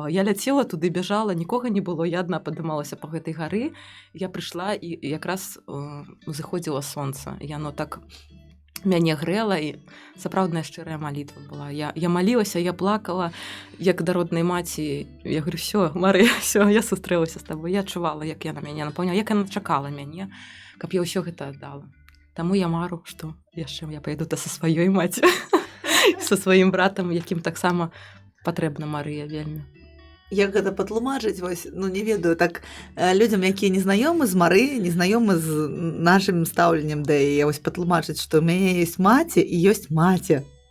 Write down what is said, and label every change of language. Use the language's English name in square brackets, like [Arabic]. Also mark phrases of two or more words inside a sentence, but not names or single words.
[Belarusian] Я ляцела туды, бяжала, нікога не было. Я адна падымалася па гэтай гары. Я прыйшла і якраз зыходзіла сонца. Яно так мяне грэла, і сапраўдная шчырая малітва была. Я малілася, я плакала, як да роднай маці. [Russian] Я говорю, все, [Belarusian] Марыя, все, я сустрэлася з табой. Я адчувала, як яна мяне напаўняла, як яна чакала мяне, каб я ўсё гэта аддала. Таму я мару, што яшчэ я паеду са сваёй маці, са сваім братам, якім таксама патрэбна Марыя вельмі. Як гэта патлумачыць, вось, не ведаю, так людзям, якія не знаёмы з Мары, не знаёмы з нашым стаўленнем да яе, вось патлумачыць, што ў мяне ёсць маці і ёсць маці.